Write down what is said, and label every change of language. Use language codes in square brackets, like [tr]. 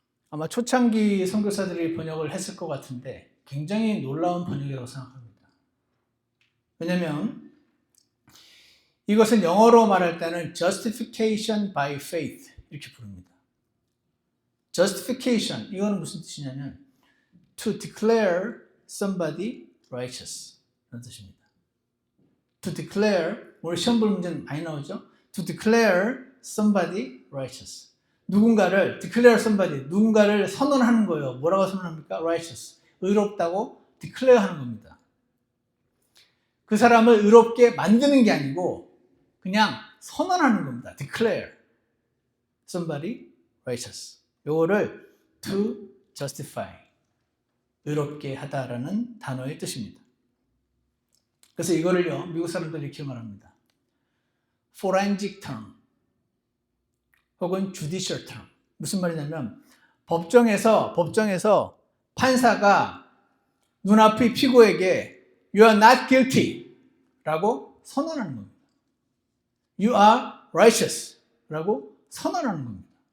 [ko] 아마 초창기 선교사들이 번역을 했을 것 같은데 굉장히 놀라운 번역이라고 생각합니다. 왜냐하면 이것은 영어로 말할 때는 [en] justification by faith [ko] 이렇게 부릅니다. justification, 이거는 무슨 뜻이냐면 [en] to declare somebody righteous [ko] 라는 뜻입니다. [en] to declare, [ko] 우리 시험 볼 문제는 많이 나오죠. [en] to declare somebody righteous. [ko] 누군가를 [en] declare somebody, [ko] 누군가를 선언하는 거예요. 뭐라고 선언합니까? righteous. 의롭다고 declare 하는 겁니다. 그 사람을 의롭게 만드는 게 아니고 그냥 선언하는 겁니다. [en] declare somebody righteous. [ko] 요거를 [en] to justify, [ko] 의롭게 하다라는 단어의 뜻입니다. 그래서 이거를요, 미국 사람들이 이렇게 말합니다. [en] forensic term [ko] 혹은 [en] judicial term. [ko] 무슨 말이냐면 법정에서 판사가 눈앞의 피고에게 [en] You are not guilty [ko] 라고 선언하는 겁니다. [en] You are righteous [ko] 라고 선언하는 겁니다.